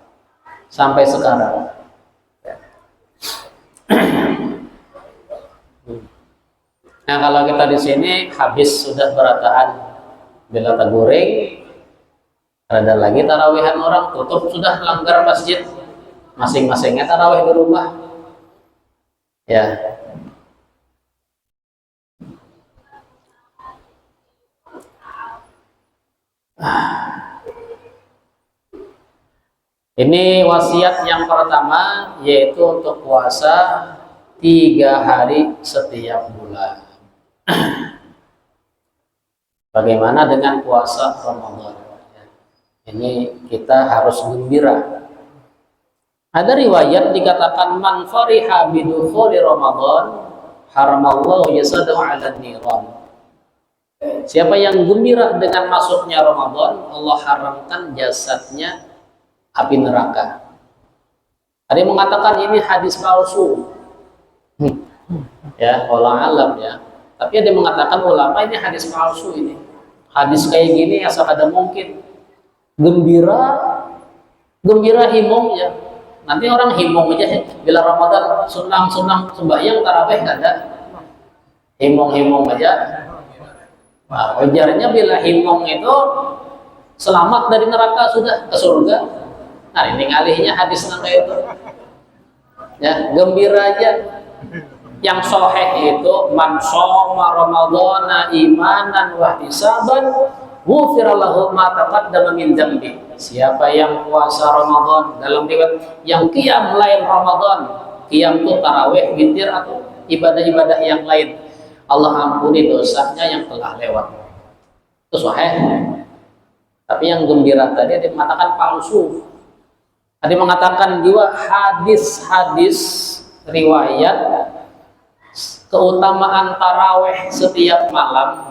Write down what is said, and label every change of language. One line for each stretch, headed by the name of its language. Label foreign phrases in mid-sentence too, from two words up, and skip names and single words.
Banjar: Nah kalau kita di sini habis sudah berataan bila taguring, ada lagi tarawihan orang tutup sudah langgar masjid, masing-masingnya tarawih di rumah. Ya.
Indonesian: Ini wasiat yang pertama, yaitu untuk puasa 3 hari setiap bulan. Bagaimana dengan puasa Ramadan? Ini kita harus gembira. Ada riwayat dikatakan
Arabic: من فرح بدخول رمضان حرم الله جسده على النيران.
Indonesian: Siapa yang gembira dengan masuknya Ramadan, Allah haramkan jasadnya api neraka. Ada yang mengatakan ini hadis palsu. Ya,
Arabic: والله أعلم
Indonesian: ya. Tapi ada yang mengatakan ulama ini hadis palsu ini. Hadis kayak gini asal ada mungkin.
Banjar: Gembira himong ya. Nanti orang himong aja bila Ramadan sunang sembahyang tarawih nggak ada. Himong aja. Nah, wajarnya bila himong itu selamat dari neraka sudah ke surga. Nah ini ngalihnya hadis kayak itu.
Indonesian: Ya, gembira aja. Yang sahih itu
Arabic: من صام رمضان إيمانا واحتسابا غفر له ما تقدم من ذنبه.
Indonesian: Siapa yang puasa Ramadan dalam riwayat yang
Arabic: قيام الليل
Indonesian: Ramadan, qiyam itu tarawih, witir atau ibadah-ibadah yang lain, Allah ampuni dosanya yang telah lewat. Itu sahih. Tapi yang gembira tadi ada yang mengatakan palsu. Ada yang mengatakan juga hadis-hadis riwayat keutamaan taraweh setiap malam.